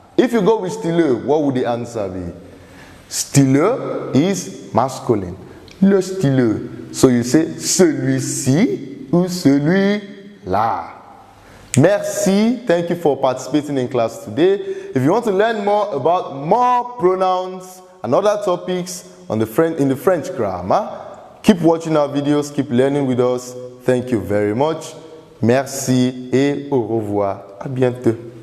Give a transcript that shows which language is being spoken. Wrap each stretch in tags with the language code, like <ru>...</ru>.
<en>If you go with stylo, what would the answer be? Stylo is masculine.</en> <fr>Le stylo.</fr> <en>So you say</en> <fr>celui-ci ou celui-là. Merci.</fr> <en>Thank you for participating in class today. If you want to learn more about more pronouns and other topics in the French grammar, keep watching our videos, keep learning with us. Thank you very much.</en> <fr>Merci et au revoir. À bientôt.</fr>